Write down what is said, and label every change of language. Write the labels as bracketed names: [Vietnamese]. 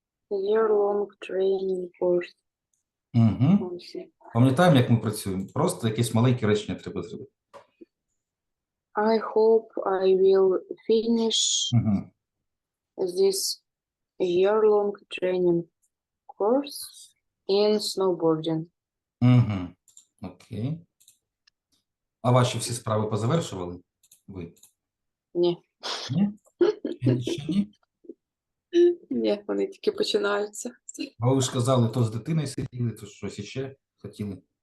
[English] Year-long training course. Угу. [Ukrainian] Ось. Пам'ятаємо, як ми працюємо? Просто якісь маленькі речення треба зробити. [English] I hope I will finish Угу. this year-long training course in snowboarding. [Ukrainian] Угу. Окей. А ваші всі справи позавершували? Ви? Ні. Ні? Ще ні? Ні, вони тільки починаються. А ви ж казали, то з дитиною сиділи, то щось іще хотіли.